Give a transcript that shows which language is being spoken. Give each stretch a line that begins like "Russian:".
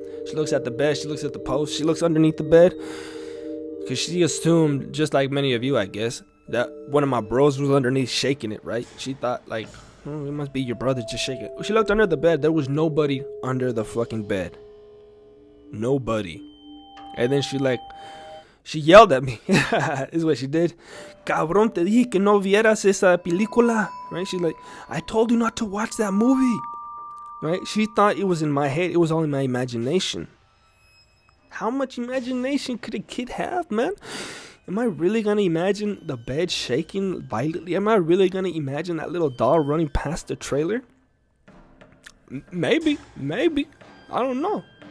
English: She looks at the bed, she looks at the post, she looks underneath the bed, because she assumed, just like many of you, I guess, that one of my bros was underneath shaking it, right? She thought, like, it must be your brother just shaking it. She looked under the bed, there was nobody under the fucking bed. Nobody. And then She yelled at me. Is what she did.
Spanish: Cabrón, te dije que no vieras esa película.
English: Right? She's like, I told you not to watch that movie. Right? She thought it was in my head. It was all in my imagination. How much imagination could a kid have, man? Am I really gonna imagine the bed shaking violently? Am I really gonna imagine that little doll running past the trailer? Maybe. I don't know.